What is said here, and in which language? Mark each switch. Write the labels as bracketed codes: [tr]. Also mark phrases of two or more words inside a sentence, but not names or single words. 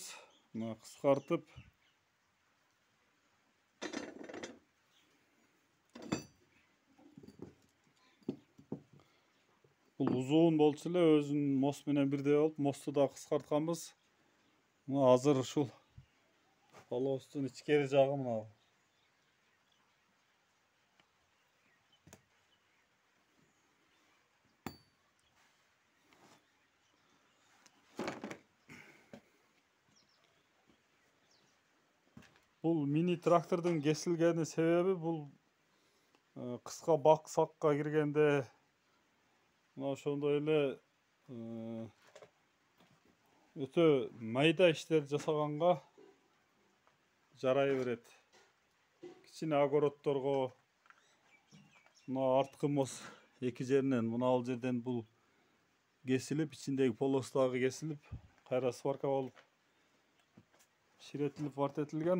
[ky] Мына кыскартып бул узун болчу эле, өзүнүн мост менен бирдей болуп, мосту да кыскартканбыз. Мына азыр ушул полостун ичкери жагы мына. [kk] Бұл мини трактордың кесілгені себебі бұл қысқа бақсаққа кіргенде [ky] ошондой эле өтө майда иштер жасаганга жарай берет. Кичине огородторго мына арткы моз эки жеринен, мына ал жерден бул кесилип, ичиндеги полостагы кесилип, кайра сварка болуп ширетилип вартетилген.